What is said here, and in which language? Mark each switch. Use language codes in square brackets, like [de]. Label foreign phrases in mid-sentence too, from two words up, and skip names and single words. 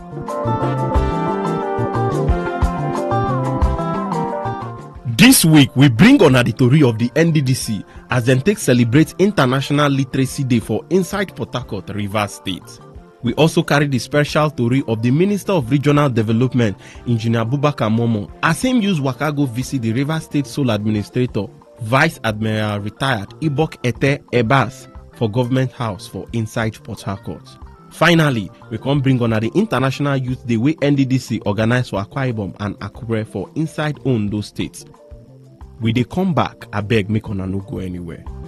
[pcm] This week, we bring on the story of the NDDC as them take celebrate International Literacy Day for inside Port Harcourt, Rivers State. We also carry the special story of the Minister of Regional Development, Engineer Bubakar Momo, as him use Wakago visit the Rivers State Sole Administrator, Vice Admiral Retired Ibok Ete Ebas for Government House for inside Port Harcourt. Finally, we can bring on the International Youth Day wey NDDC organize for Akwa Ibom and Akure for inside Ondo states. We dey come back, abeg make una no go anywhere.